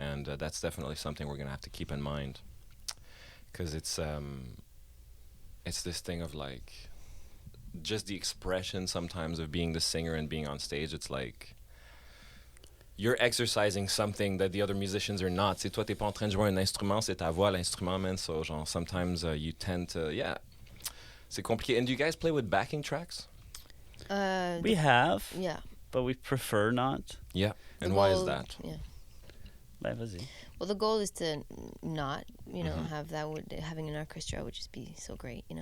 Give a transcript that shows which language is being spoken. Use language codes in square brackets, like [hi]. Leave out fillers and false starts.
[en] and that's definitely something we're gonna have to keep in mind, because it's this thing of like just the expression sometimes of being the singer and being on stage. It's like you're exercising something that the other musicians are not. [fr] C'est toi, t'es pas en train de jouer un instrument, c'est ta voix l'instrument, man. [en] So genre sometimes you tend to, yeah, [fr] c'est compliqué. [en] And do you guys play with backing tracks? We have, Yeah. but we prefer not. Yeah. And The why is goal- that? Yeah. [fr] Bye, vas-y. [en] Well, the goal is to not, Mhm. have that. Having an orchestra would just be so great,